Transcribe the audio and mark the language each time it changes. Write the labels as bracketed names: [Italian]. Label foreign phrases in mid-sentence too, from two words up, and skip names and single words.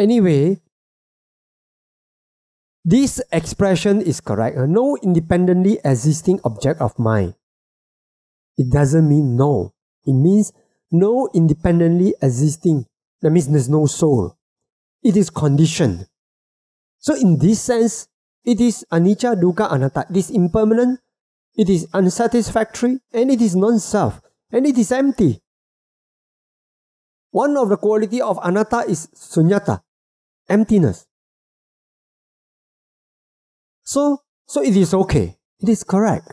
[English] But anyway, This expression is correct. No independently existing object of mind. It doesn't mean no. It means no independently existing. That means there's no soul. It is conditioned. So in this sense, it is [Punjabi] anicca, dukkha, anatta. [English] It is impermanent, it is unsatisfactory, and it is non-self, and it is empty. One of the quality of anatta is sunyata, emptiness. So it is okay. It is correct.